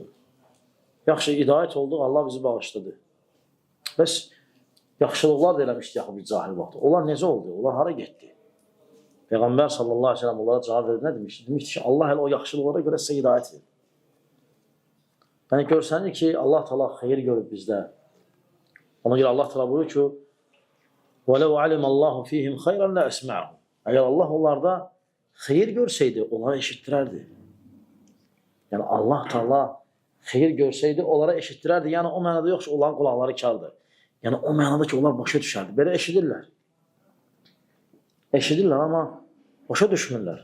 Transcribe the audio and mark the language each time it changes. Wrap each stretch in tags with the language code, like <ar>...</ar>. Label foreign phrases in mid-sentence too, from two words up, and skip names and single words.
<az>Yaxşı, hidayət olduq, Allah bizi bağışladı. Bəs yaxşılıqlar da eləmişdi yaxı bir cahil vaxtı. Onlar necə oldu? Onlar hara getdi? Peyğəmbər</az> <ar>صلى الله عليه وسلم</ar> <az>onlara cavab verdi, nə demişdi? Demişdi ki, Allah hələ o yaxşılıqlara görə sizə hidayət verir. Yəni, görsənir ki, Allah Teala xeyir görüb bizdə. Ona görə Allah Teala buyurur ki,</az> <ar>وَلَوْ عَلِمَ اللّٰهُ فِيهِمْ خَيْرًا لَأَسْمَعُهُ.</ar> <az>Əgər Allah onlarda xeyir görsəydi, onlara eşitdirərdi. Yəni, Allah Teala xeyir görsəydi, onlara eşitdirərdi. Yəni, o mənada yoxsa onların qulaqları kardır. Yəni, o mənada ki, onlar başa düşərdi. Belə eşidirlər. Eşidirlər, amma başa düşmürlər.</az>